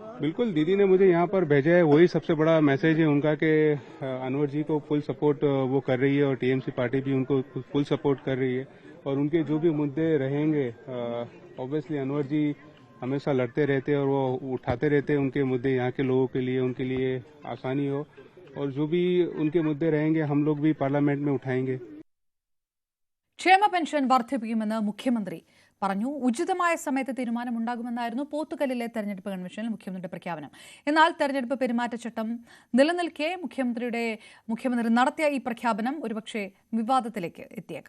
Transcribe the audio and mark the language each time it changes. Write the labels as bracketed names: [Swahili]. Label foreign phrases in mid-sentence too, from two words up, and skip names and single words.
[Hindi] बिल्कुल दीदी ने मुझे यहाँ पर भेजा है, वही सबसे बड़ा मैसेज है उनका कि अनवर जी को [English] full support [Hindi] वो कर रही है और TMC पार्टी भी उनको [English] full support [Hindi] कर रही है. और उनके जो भी मुद्दे रहेंगे ऑब्वियसली अनवर जी हमेशा लड़ते रहते हैं और वो उठाते रहते हैं उनके मुद्दे यहाँ के लोगों के लिए, उनके लिए आसानी हो. और जो भी उनके मुद्दे रहेंगे हम लोग भी पार्लियामेंट में उठाएंगे. [Malayalam] ക്ഷേമ പെൻഷൻ വർദ്ധിപ്പിക്കുമെന്ന് മുഖ്യമന്ത്രി പറഞ്ഞു. ഉചിതമായ സമയത്ത് തീരുമാനമുണ്ടാകുമെന്നായിരുന്നു പോത്തുകല്ലിലെ തെരഞ്ഞെടുപ്പ് കൺവെൻഷനിൽ മുഖ്യമന്ത്രിയുടെ പ്രഖ്യാപനം. എന്നാൽ തെരഞ്ഞെടുപ്പ് പെരുമാറ്റച്ചട്ടം നിലനിൽക്കെ മുഖ്യമന്ത്രി നടത്തിയ ഈ പ്രഖ്യാപനം ഒരുപക്ഷെ വിവാദത്തിലേക്ക് എത്തിയേക്കാം.